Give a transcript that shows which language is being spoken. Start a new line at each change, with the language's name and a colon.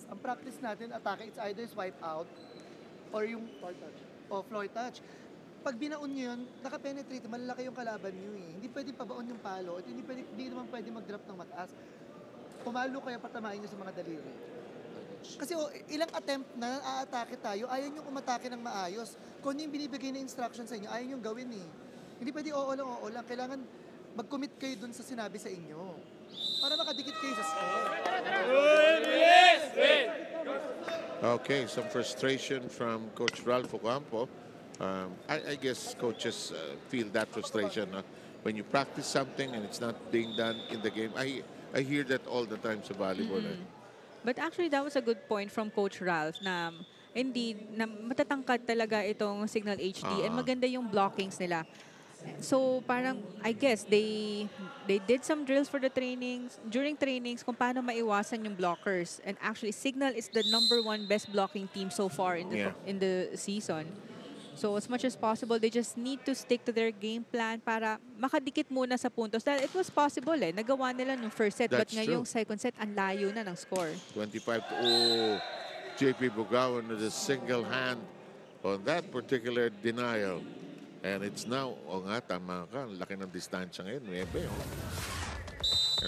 Filipino: Ang practice natin, atake,
English: it's either swipe out or yung floor touch.
Filipino: Pag binaon nyo yun, nakapenetrate, malalaki yung kalaban nyo eh. Hindi pwede pabaon yung palo at hindi naman pwede mag-drop ng mataas. Pumalo kaya patamain nyo sa mga daliri. Kasi ilang attempt na aatake tayo, ayaw nyo umatake ng maayos. Kung yung binibigay na instruction sa inyo, ayaw nyo gawin eh. Hindi pwede oo lang. Kailangan mag-commit kayo dun sa sinabi sa inyo. Para makadikit kayo sa score.
English: Okay, some frustration from Coach Ralph Ocampo. I guess coaches feel that frustration when you practice something and it's not being done in the game. I hear that all the time
Filipino: sa volleyball.
English: But actually, that was a good point from Coach Ralph na indeed,
Filipino: na matatangkad talaga itong
English: Signal HD and Ah.
Filipino: maganda yung blockings nila. So parang
English: I guess they did some drills for the trainings during trainings
Filipino: kung paano maiwasan yung
English: blockers, and actually Signal is the #1 best blocking team so far in Yeah. the season. So as much as possible, they just need to stick to their game plan
Filipino: para makadikit muna sa puntos. Dahil
English: it was possible
Filipino: nagawa nila nung
English: first set, but That's
Filipino: ngayong
English: true.
Filipino: second set ang layo na ng score.
English: 25 to JP Bugawan with a single hand on that particular denial. And it's now,
Filipino: nga, tama ka, ang laki ng distansya ngayon, 9.